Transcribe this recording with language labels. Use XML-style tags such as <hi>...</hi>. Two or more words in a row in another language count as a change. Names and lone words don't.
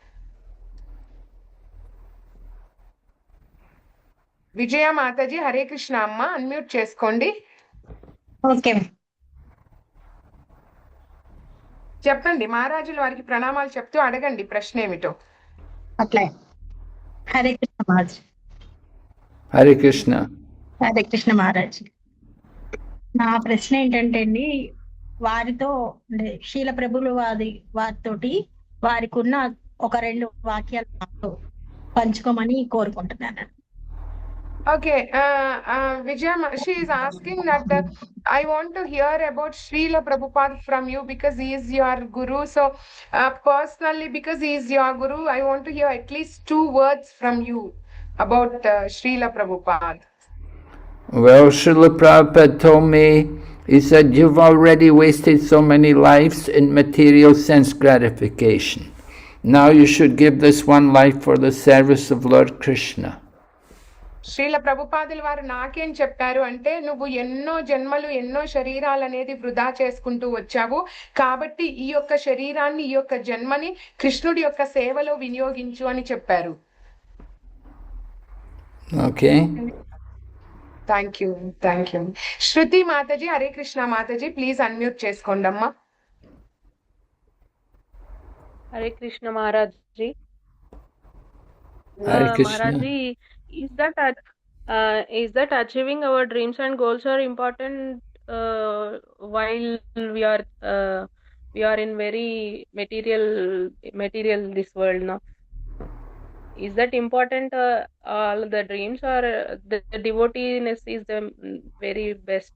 <te>విజయ మాతాజీ, హరే కృష్ణ అమ్మ, అన్మ్యూట్ చేసుకోండి. ఓకే చెప్పండి, మహారాజుల వారికి ప్రణామాలు చెప్తూ అడగండి ప్రశ్న ఏమిటో. అట్లే. హరే కృష్ణ మహారాజ్. Hare Krishna. హరే కృష్ణ మహారాజ్. నా ప్రశ్న ఏంటంటే అండి, వారితో అంటే శీల ప్రభులు వారితోటి వారికి ఉన్న ఒక 2 వాక్యాలు నాతో పంచుకోమని కోరుకుంటున్నాను.</te> <en>Okay, Vijaya, she is asking that I want to hear about Srila Prabhupada from you because he is your guru. So, personally, because he is your guru, I want to hear at least 2 words from you about Srila Prabhupada. Well, Srila Prabhupada told me, he said, you've already wasted so many lives in material sense gratification. Now you should give this one life for the service of Lord Krishna.</en> <te>శ్రీల ప్రభుపాదుల వారు నాకేం చెప్పారు అంటే, నువ్వు ఎన్నో జన్మలు ఎన్నో శరీరాలు అనేది వృధా చేసుకుంటూ వచ్చావు, కాబట్టి ఈ యొక్క శరీరాన్ని ఈ యొక్క జన్మని కృష్ణుడి యొక్క సేవలో వినియోగించు అని చెప్పారు. Okay.</te> <en>thank you, thank you.</en> <te>శృతి మాతాజీ, హరే కృష్ణ మాతాజీ,</te> <en>please unmute</en> <te>చేసుకోండి అమ్మా. హరే కృష్ణ మహారాజ్ జీ. Hare Krishna.</te> <en>Maharaj ji, is that achieving our dreams and goals are important while we are in very material this world now? Is that important, all the dreams, or the devoteeness is the very best?</en>